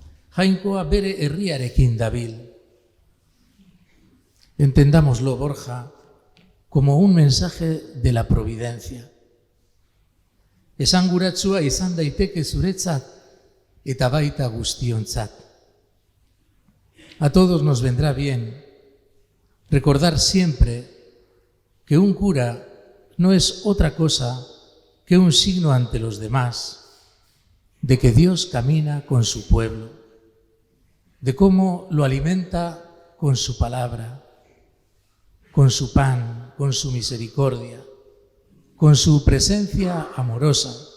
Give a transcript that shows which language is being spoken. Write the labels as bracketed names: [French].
[Basque] Jainkoa bere herriarekin dabil. [Spanish] Entendámoslo, Borja, como un mensaje de la providencia. [Basque] Esanguratsua izan daiteke zuretzat eta baita guztiontzat. [Spanish] A todos nos vendrá bien recordar siempre que un cura no es otra cosa que un signo ante los demás de que Dios camina con su pueblo, de cómo lo alimenta con su palabra, con su pan, con su misericordia, con su presencia amorosa